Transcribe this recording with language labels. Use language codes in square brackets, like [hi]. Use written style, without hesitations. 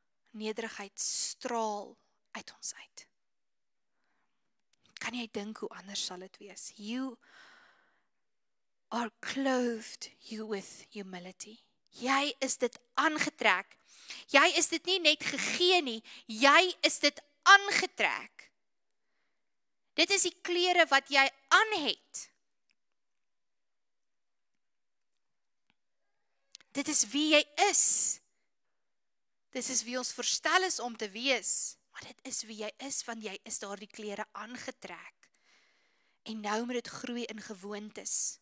[af] Nederigheid straal uit ons uit. Kan jy dink hoe anders sal dit wees? [en] You are clothed you with humility. [af] Jy is dit aangetrek. Jy is dit nie net gegee nie, jy is dit aangetrek. Dit is die klere wat jy aan het. Dit is wie jy is. Dit is wie ons verstel is om te wees. Maar dit is wie jy is, want jy is daardie klere aangetrek. En nou moet dit groei in gewoontes.